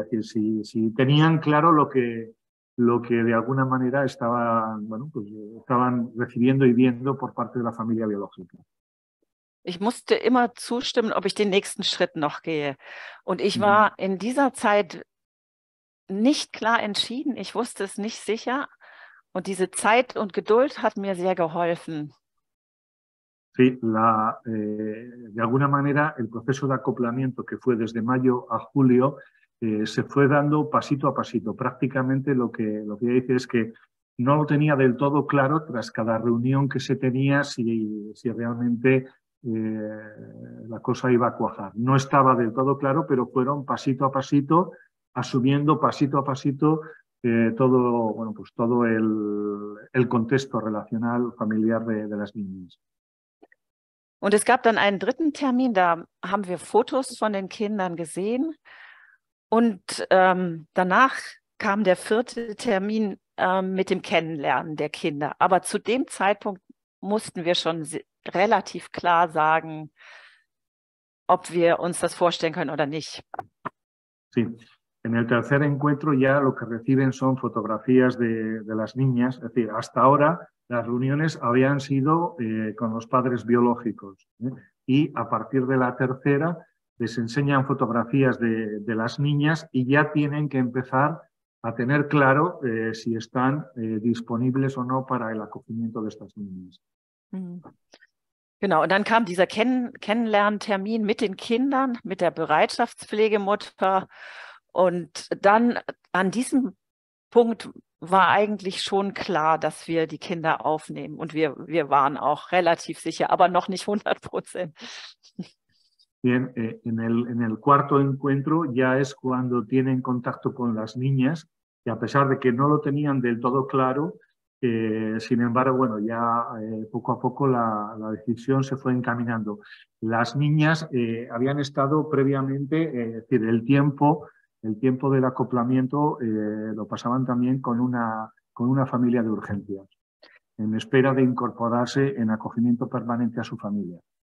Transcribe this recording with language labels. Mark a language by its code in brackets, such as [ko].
[es] Es decir, si tenían claro lo que de alguna manera estaban recibiendo y viendo por parte de la familia biológica. [de] Ich musste immer zustimmen, ob ich den nächsten Schritt noch gehe. Und ich war in dieser Zeit nicht klar entschieden. Ich wusste es nicht sicher. Und diese Zeit und Geduld hat mir sehr geholfen. [es] Sí, de alguna manera el proceso de acoplamiento que fue desde mayo a julio se fue dando pasito a pasito. Prácticamente lo que dice es que no lo tenía del todo claro tras cada reunión que se tenía si realmente la cosa iba a cuajar. No estaba del todo claro, pero fueron pasito a pasito, asumiendo pasito a pasito todo el contexto relacional familiar de las niñas. [de] Und es gab dann einen dritten Termin, da haben wir Fotos von den Kindern gesehen. Und danach kam der vierte Termin mit dem Kennenlernen der Kinder. Aber zu dem Zeitpunkt mussten wir schon relativ klar sagen, ob wir uns das vorstellen können oder nicht. [es] Sí. En el tercer encuentro ya lo que reciben son fotografías de las niñas. Es decir, hasta ahora las reuniones habían sido con los padres biológicos. Y a partir de la tercera les enseñan fotografías de las niñas y ya tienen que empezar a tener claro si están disponibles o no para el acogimiento de estas niñas. [de] Genau, und dann kam dieser Kennenlerntermin mit den Kindern, mit der Bereitschaftspflegemutter. Und dann an diesem Punkt war eigentlich schon klar, dass wir die Kinder aufnehmen. Und wir waren auch relativ sicher, aber noch nicht 100%. [es] Bien, en el cuarto encuentro ya es cuando tienen contacto con las niñas y a pesar de que no lo tenían del todo claro, sin embargo, bueno, ya poco a poco la decisión se fue encaminando. Las niñas habían estado previamente, es decir, el tiempo del acoplamiento lo pasaban también con una familia de urgencias, en espera de incorporarse en acogimiento permanente a su familia.